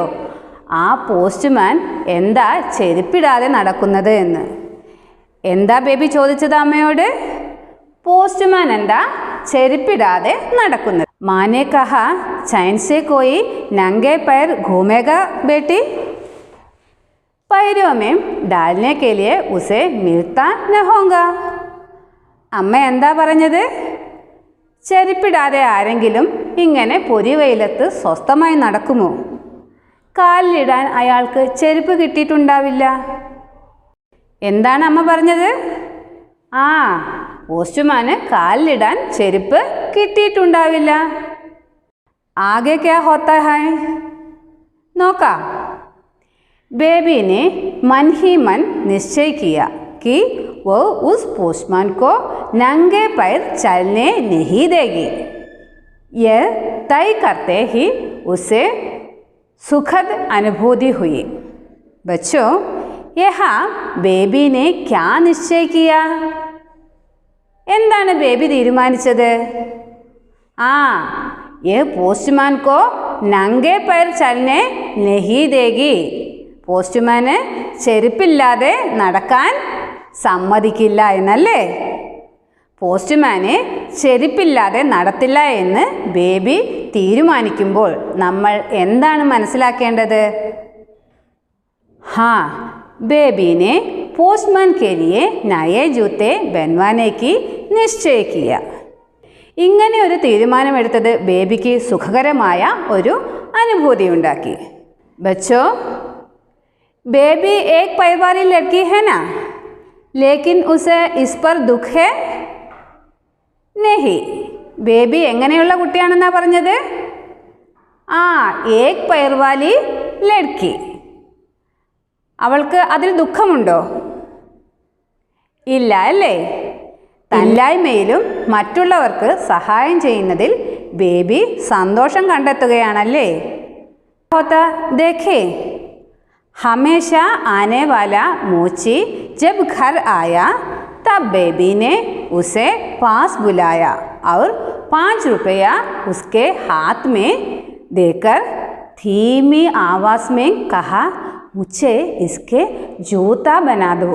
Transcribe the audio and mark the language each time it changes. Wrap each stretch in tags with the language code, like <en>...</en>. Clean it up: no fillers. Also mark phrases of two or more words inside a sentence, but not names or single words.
<ml>ആ പോസ്റ്റ്മാൻ എന്താ ചെരുപ്പിടാതെ നടക്കുന്നത് എന്ന്. എന്താ ബേബി ചോദിച്ചത് അമ്മയോട്? പോസ്റ്റ്മാൻ എന്താ ചെരുപ്പിടാതെ നടക്കുന്നത്?</ml> <hi>माँ ने कहा चैन से कोई नंगे पैर घूमेगा बेटी. पैरों में डालने के लिए उसे मिलता न होगा.</hi> <ml>അമ്മ എന്താ പറഞ്ഞത്? ചെരുപ്പിടാതെ ആരെങ്കിലും ഇങ്ങനെ പൊരിവെയിലത്ത് സ്വസ്ഥമായി നടക്കുമോ? കാലിലിടാൻ അയാൾക്ക് ചെരുപ്പ് കിട്ടിയിട്ടുണ്ടാവില്ല. എന്താണ് അമ്മ പറഞ്ഞത്? ആ, പോസ്റ്റ്മാന് കാലിലിടാൻ ചെരുപ്പ് കിട്ടിയിട്ടുണ്ടാവില്ല.</ml> <hi>आगे क्या होता है? നോക്കാം. बेबी ने मन ही मन निश्चय किया कि वो उस पोस्टमैन को नंगे पैर चलने नहीं देगी. यह तय करते ही उसे सुखद अनुभूति हुई. बच्चों, यहाँ बेबी ने क्या निश्चय किया?</hi> <ml>എന്താണ് ബേബി തീരുമാനിച്ചത്? ആ,</ml> <hi>ये पोस्टमैन को नंगे पैर चलने नहीं देगी.</hi> <ml>പോസ്റ്റ്മാന് ചെരുപ്പില്ലാതെ നടക്കാൻ സമ്മതിക്കില്ല എന്നല്ലേ? പോസ്റ്റ്മാന് ചെരുപ്പില്ലാതെ നടത്തില്ല എന്ന് ബേബി തീരുമാനിക്കുമ്പോൾ നമ്മൾ എന്താണ് മനസ്സിലാക്കേണ്ടത്?</ml> <hi>हाँ, बेबी ने पोस्टमैन के लिए नए जूते बनवाने की निश्चय किया.</hi> <ml>ഇങ്ങനെ ഒരു തീരുമാനമെടുത്തത് ബേബിക്ക് സുഖകരമായ ഒരു അനുഭൂതി ഉണ്ടാക്കി.</ml> <hi>बच्चों, बेबी एक पैर वाली लड़की है ना, लेकिन उसे इस पर दुख है नहीं.</hi> <ml>ബേബി എങ്ങനെയുള്ള കുട്ടിയാണെന്നാ പറഞ്ഞത്?</ml> <hi>ആ, एक पैर वाली लड़की.</hi> <ml>അവൾക്ക് അതിൽ ദുഃഖമുണ്ടോ? ഇല്ല അല്ലേ? തല്ലായ്മയിലും മറ്റുള്ളവർക്ക് സഹായം ചെയ്യുന്നതിൽ ബേബി സന്തോഷം കണ്ടെത്തുകയാണല്ലേ?</ml> <hi>होता देखे, हमेशा आने वाला मोची जब घर आया तब बेबी ने उसे पास बुलाया और 5 रुपया उसके हाथ में देकर धीमी आवाज़ में कहा, मुझे इसके जूता बना दो.</hi>